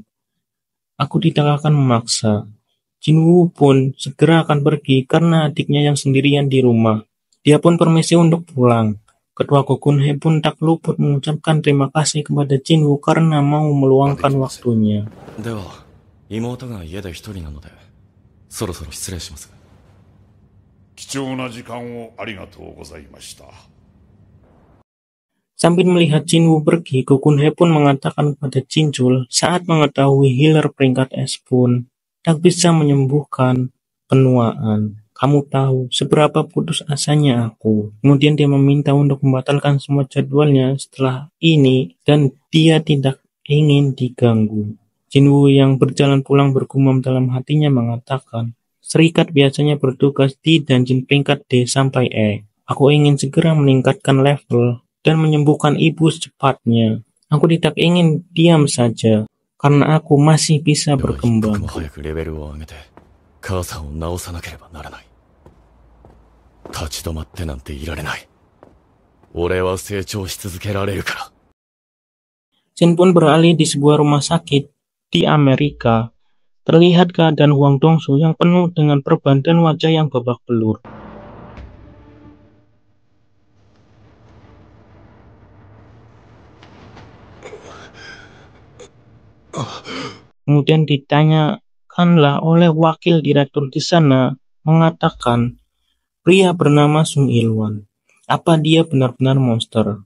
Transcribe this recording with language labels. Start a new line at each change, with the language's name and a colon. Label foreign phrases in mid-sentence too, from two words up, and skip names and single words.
Indonesian: Aku tidak akan memaksa. Jinwoo pun segera akan pergi karena adiknya yang sendirian di rumah. Dia pun permisi untuk pulang. Ketua Gokunhei pun tak luput mengucapkan terima kasih kepada Jinwoo karena mau meluangkan waktunya.
Japanese: では、妹が家で一人なので、そろそろ失礼します。貴重な時間をありがとうございました。
Indonesian: Sambil melihat Jinwoo pergi, Gokunhei pun mengatakan kepada Jinchul saat mengetahui healer peringkat S pun tak bisa menyembuhkan penuaan. Kamu tahu seberapa putus asanya aku. Kemudian dia meminta untuk membatalkan semua jadwalnya setelah ini dan dia tidak ingin diganggu. Jinwoo yang berjalan pulang bergumam dalam hatinya mengatakan, serikat biasanya bertugas di dungeon peringkat D sampai E. Aku ingin segera meningkatkan level dan menyembuhkan ibu secepatnya. Aku tidak ingin diam saja karena aku masih bisa berkembang.
Japanese: 母さんを治さなければならない。立ち止まってなんていられない。俺は成長し続けられるから。
Indonesian: Shin pun beralih di sebuah rumah sakit di Amerika. Terlihat keadaan Huang Dongsu yang penuh dengan perban dan wajah yang babak belur. Kemudian ditanyakanlah oleh wakil direktur di sana, mengatakan, pria bernama Sung Ilwan, apa dia benar-benar monster?